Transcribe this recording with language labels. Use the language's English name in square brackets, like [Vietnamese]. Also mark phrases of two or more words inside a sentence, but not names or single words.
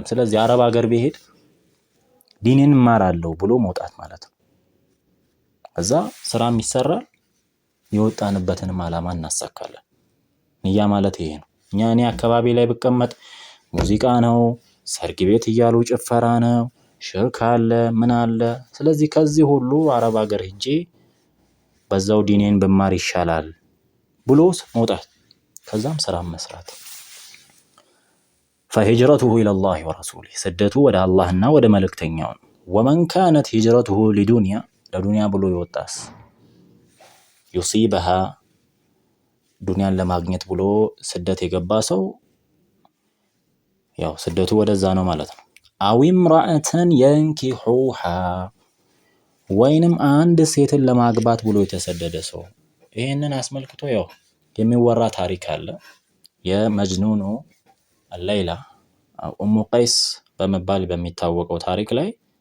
[Amharic] ስለዚህ አረብ ሀገር ቢሄድ ዲንን ማራለው ብሎ መውጣት ማለት ነው። እዛ ስራም ይሰራል፣ የወጣንበትንም ዓላማ እናሳካለን። ንያ ማለት ይሄ ነው። እኔ አካባቢ ላይ ብቀመጥ ሙዚቃ ነው፣ ሰርግ ቤት እያሉ ጭፈራ ነው፣ ሽርክ አለ፣ ምን አለ። ስለዚህ ከዚህ ሁሉ አረብ ሀገር ሄጄ በዛው ዲኔን በማር ይሻላል ብሎ መውጣት፣ ከዛም ስራ መስራት። [Arabic] فهجرته إلى الله ورسوله [Amharic] ስደቱ ወደ አላህና ወደ መልእክተኛው ነው። [Arabic] ومن كانت هجرته لدنيا [Amharic] ለዱንያ ብሎ ይወጣስ يصيبها ዱንያን ለማግኘት ብሎ ስደት የገባ ሰው ያው ስደቱ ወደዛ ነው ማለት ነው። [Arabic] أو امرأة ينكحها [Amharic] ወይንም አንድ ሴትን ለማግባት ብሎ የተሰደደ ሰው። ይህንን አስመልክቶ ያው የሚወራ ታሪክ አለ። የመጅኑኑ ሌይላ ኡሙ ቀይስ በመባል በሚታወቀው ታሪክ ላይ